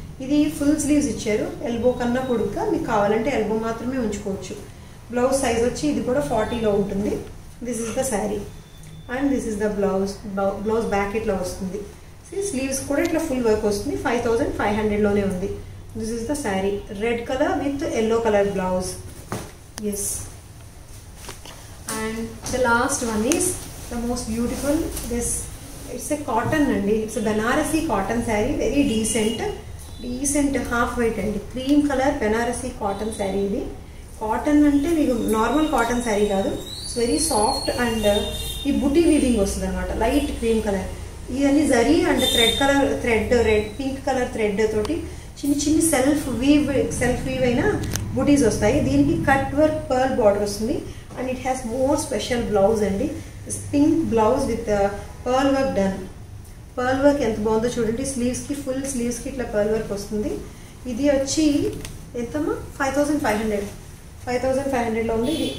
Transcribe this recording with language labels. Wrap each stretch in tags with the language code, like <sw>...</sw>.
<te>ఇది full sleeves ఇచ్చారు, elbow కన్నా పొడుగ్గా. మీకు కావాలంటే ఎల్బో మాత్రమే ఉంచుకోవచ్చు. బ్లౌజ్ సైజ్ వచ్చి ఇది కూడా 40లో ఉంటుంది.</te> <en>this is the sari and this is the blouse</en> <te>back ఇట్లా వస్తుంది. స్లీవ్స్ కూడా ఇట్లా ఫుల్ వర్క్ వస్తుంది. 5500లోనే ఉంది.</te> <en>This is the saree, red color with yellow color blouse. Yes. And the last one is the most beautiful. This, it's a cotton and it's a Banarasi cotton saree, very decent half weight and cream color Banarasi cotton saree.</en> <te>Idi cotton ante meeku normal cotton saree kaadu,</te> <en>it's very soft and</en> <te>ee booty weaving vastudi anamata, light cream color. Idani zari and thread red pink color thread toti చిన్ని self weave అయిన బూటీస్ వస్తాయి. దీనికి cut work pearl border వస్తుంది</te> <en>and it has more special blouse</en> <te>అండి.</te> <en>Pink blouse with pearl work done.</en> <te>Pearl work ఎంత బాగుందో చూడండి. స్లీవ్స్కి full స్లీవ్స్కి ఇట్లా పర్ల్ వర్క్ వస్తుంది. ఇది వచ్చి ఎంతమ్మా 5500లో ఉంది.</te>